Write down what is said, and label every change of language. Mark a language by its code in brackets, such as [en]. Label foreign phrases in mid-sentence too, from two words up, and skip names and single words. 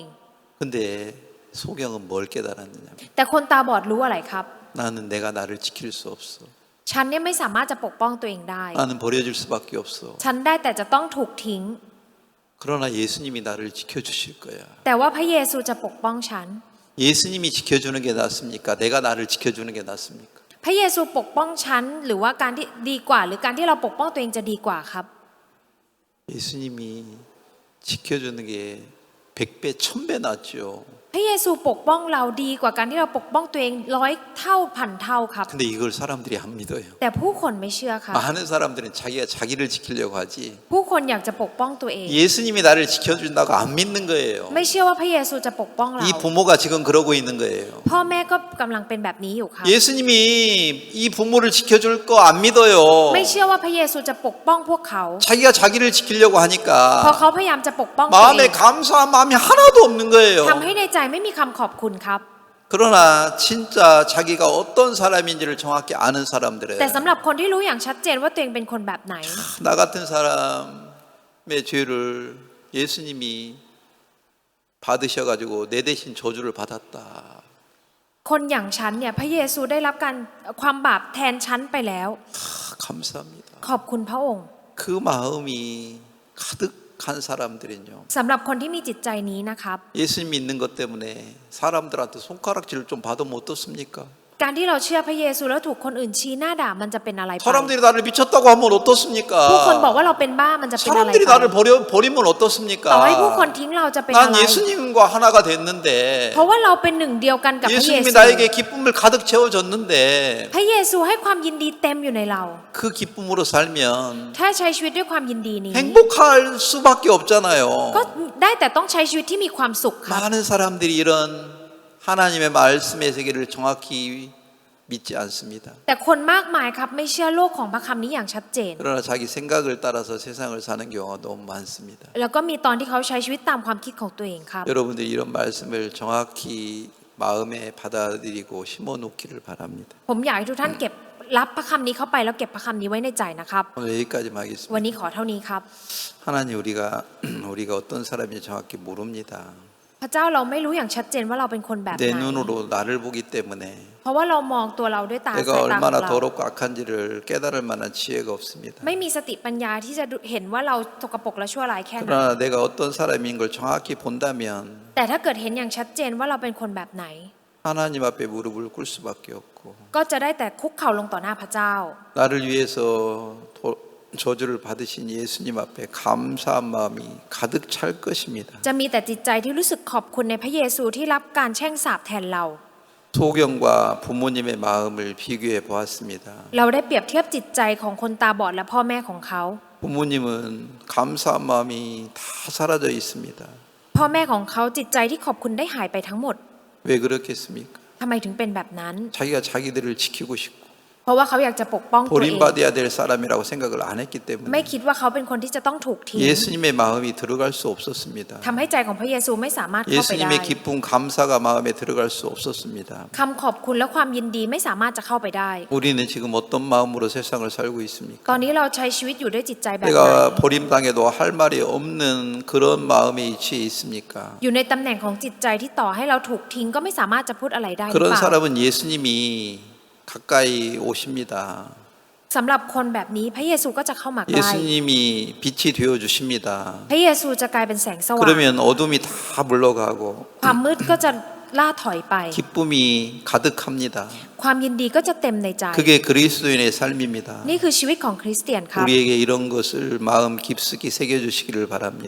[ko] 근데 소경은 뭘 깨달았느냐? [th] แต่คนตาบอดรู้อะไรครับ [ko] 나는 내가 나를 지킬 수 없어. [th] ฉันเนี่ยไม่สามารถจะปกป้องตัวเองได้ [ko] 나는 버려질 수밖에 없어. [th] ฉันได้แต่จะต้องถูกทิ้ง [ko] 그러나 예수님이 나를 지켜주실 거야. [th] แต่ว่าพระเยซูจะปกป้องฉัน [ko] 예수님이 지켜주는 게 낫습니까? 내가 나를 지켜주는 게 낫습니까? [th] พระเยซูปกป้องฉันหรือว่าการที่ดีกว่า หรือการที่เราปกป้องตัวเองจะดีกว่าครับ [ko] 예수님이 지켜주는 게 100배, 1000배 낫죠. [th] พระเยซูปกป้องเราดีกว่าการที่เราปกป้องตัวเอง100 เท่าพันเท่าครับ [ko] 근데 이걸 사람들이 안 믿어요. [th] แต่ผู้คนไม่เชื่อครับ [ko] 많은 사람들은 자기가 자기를 지키려고 하지. [th] ผู้คนอยากจะปกป้องตัวเอง [ko] 예수님이 나를 지켜준다고 안 믿는 거예요. [th] ไม่เชื่อว่าพระเยซูจะปกป้องเรา [ko] 이 부모가 지금 그러고 있는 거예요. [th] พ่อแม่ก็กำลังเป็นแบบนี้อยู่ครับ [ko] 예수님이 이 부모를 지켜줄 거 안 믿어요. [th] ไม่เชื่อว่าพระเยซูจะปกป้องพวกเขา [ko] 자기가 자기를 지키려고 [th] เพราะ [ko] 하니까 [th] เขาพยายามจะปกป้องตัวเอ [ko] 마음에 [th] ง [ko] 감사한 마음이 하나도 없는 거예요. [th] ทำให้ในใจไม่มีคำขอบคุณครับ [ko] 그러나 진짜 자기가 어떤 사람인지를 정확히 아는 사람들은 [th] แต่สำหรับคนที่รู้อย่างชัดเจนว่าตัวเองเป็นคนแบบไหน [ko] 나 같은 사람의 죄를 예수님이 받으셔가지고 내 대신 저주를 받았다. [th] คนอย่างฉันเนี่ยพระเยซูได้รับการความบาปแทนฉันไปแล้ว [ko] 감사합니다. [th] ขอบคุณพระองค์ [ko] 그 마음이 가득한 사람들은요. [th] สำหรับคนที่มีจิตใจนี้นะครับ [ko] 예수님 믿는 것 때문에 사람들한테 손가락질을 좀 받으면 어떻습니까? [th] การที่เราเชื่อพระเยซูแล้วถูกคนอื่นชี้หน้าด่ามันจะเป็นอะไรไป [ko] 사람들이 나를 미쳤다고 하면 [th] ผู้คนบอก [ko] 어떻습니까? [th] ว่าเราเป็นบ้ามันจะเป็นอะไร [ko] 사람들이 [th] ไป [ko] 나를 버리면 [th] ต่อให้ [ko] 어떻습니까? [th] ผู้คนทิ้งเราจะเป็นอะ [ko] 난 [th] ไร [ko] 예수님과 하나가 됐는데 [th] เพราะว่าเราเป็นหนึ่งเดียวกันกับพระเย [ko] 예수님이 [th] ซู [ko] 나에게 기쁨을 가득 채워줬는데 [th] พระเยซูให้ความยินดีเต็มอยู่ในเรา [ko] 그 기쁨으로 살면 [th] ถ้าใช้ชีวิตด้วยความยินดีนี้ [ko] 행복할 수밖에 없잖아요. [th] ก็ได้แต่ต้องใช้ชีวิตที่มีความสุขครับ [ko] 많은 사람들이 이런 하나님의 말씀의 세계를 정확히 믿지 않습니다. [th] แต่คนมากมายครับไม่เชื่อโลกของพระคำนี้อย่างชัดเจน [ko] 그러나 자기 생각을 따라서 세상을 사는 경우가 너무 많습니다. [th] แล้วก็มีตอนที่เขาใช้ชีวิตตามความคิดของตัวเองครับ [ko] 여러분들이 이런 말씀을 정확히 마음에 받아들이고 심어놓기를 바랍니다. [th] ผมอยากให้ทุกท่านเก็บรับพระคำนี้เข้าไปแล้วเก็บพระคำนี้ไว้ในใจนะครับ [ko] 오늘 여기까지만 [th] วัน [ko] 하겠습니다. [th] นี้ขอเท่านี้ครับ [ko] 하나님 우리가 어떤 사람인지 정확히 모릅니다. [th] พระเจ้าเราไม่รู้อย่างชัดเจนว่าเราเป็นคนแบบไห [ko] 내 [th] น [ko] 눈으로 나를 보기 때문에 [th] เพราะว่าเรามองตัวเราด้วยตา [ko] 내가 [th] สายตาของ [ko] 얼마나 [th] เรา [ko] 더럽고 악한지를 깨달을 만한 지혜가 없습니다. [th] ไม่มีสติปัญญาที่จะเห็นว่าเราสกปรกและชั่วร้ายแค่ไหน [ko] 그러나 내가 어떤 사람인 걸 정확히 본다면 [th] แต่ถ้าเกิดเห็นอย่างชัดเจนว่าเราเป็นคนแบบไหน [ko] 하나님 앞에 무릎을 꿇을 수밖에 없고 [th] ก็จะได้แต่คุกเข่าลงต่อหน้าพระเจ้า [ko] 나를 위해서 저주를 받으신 예수님 앞에 감사한 마음이 가득 찰 것입니다. [th] จะมีแต่จิตใจที่รู้สึกขอบคุณในพระเยซูที่รับการแช่งสาปแทนเรา [ko] 소경과 부모님의 마음을 비교해 보았습니다. [th] เราได้เปรียบเทียบจิตใจของคนตาบอดและพ่อแม่ของเขา [ko] 부모님은 감사한 마음이 다 사라져 있습니다. [th] พ่อแม่ของเขาจิตใจที่ขอบคุณได้หายไปทั้งหมด [ko] 왜 그렇겠습니까? [th] ทำไมถึงเป็นแบบนั้น [ko] 자기가 자기들을 지키고 싶고 [th] เพเพราะว่าเขาอยากจะปกป้องตัวเอง [ko] 버림받아야 될 사람이라고 생각을 안 했기 [th] ไม่ [ko] 때문에 [th] คิดว่าเขาเป็นคนที่จะต้องถูกทิ้ง [ko] 예수님의 마음이 들어갈 수 없었습니다. [th] ทำให้ใจของพระเยซูไม่สามารถเข้าไปได้ [ko] 예수님의 기쁨 감사가 마음에 들어갈 수 없었습니다. [th] คำขอบคุณและความยินดีไม่สามารถจะเข้าไปได้ [ko] 우리는 지금 어떤 마음으로 세상을 살고 있습니까? [th] ตอนนี้เราใช้ชีวิตอยู่ด้วยจิตใจแบบไหน [ko] 내가 버림당해도 할 말이 없는 그런 마음의 위치에 있습니까? [th] อยู่ในตำแหน่งของจิตใจที่ต่อให้เราถูกทิ้งก็ไม่สามารถจะพูดอะไรได้หรือ [ko] 그런 [th] เปล่า [ko] 사람은 예수님이 가까이 오십니다. [th] สำหรับคนแบบนี้พระเยซูก็จะเข้ามาใกล้ [ko] 예수님이 빛이 되어 주십니다. [th] พระเยซูจะกลายเป็นแสงสว่าง [ko] 그러면 어둠이 다 물러가고 [th] ความมืดก็จะล่าถอยไป [ko] 기쁨이 가득합니다. [th] ความยินดีก็จะเต็มในใจ [ko] 그게 그리스도인의 삶입니다. [th] นี่คือชีวิตของคริสเตียนครับ [ko] 우리에게 이런 것을 마음 깊숙이 새겨 주시기를 바랍니다.